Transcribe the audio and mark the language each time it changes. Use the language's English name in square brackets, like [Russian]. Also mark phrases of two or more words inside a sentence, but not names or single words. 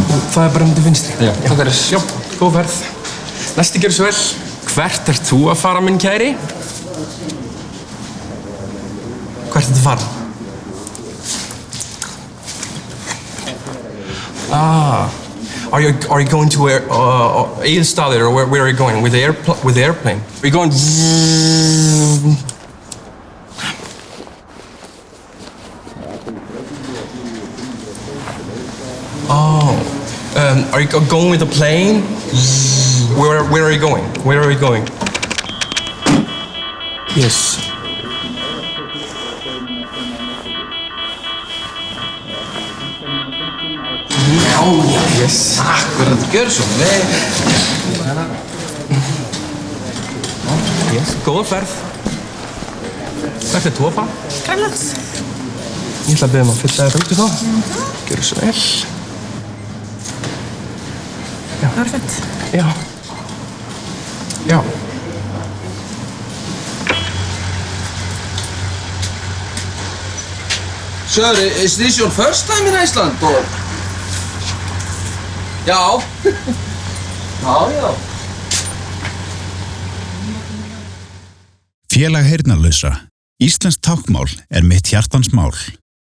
[Icelandic] það er bara til vinstri. Já, takk fyrir. Já, góð ferð. Næsti gerðu svo vel. Hvert ert þú að fara, minn kæri? Hvert ert þú að fara? [English] Are you going to Egilsstaðir, or where are you going? With the airplane? Are you going? Are you going with the plane? Where are you going? Where are you going? Yes. [Icelandic] Já. [English] Yes. [Icelandic] Akkurat, gjör svo vel. Yes. Góða ferð. Hvert ert þú að fara? Grænlands. Ég ætla að biðja að fylla þér út í þá. Gjörðu svo vel. Það var fett. Já. Já. [English] Sir, is this your first time in Iceland, or? [Icelandic] Já. Já. Félag heyrnarlausra. Íslenskt táknmál er mitt hjartans mál.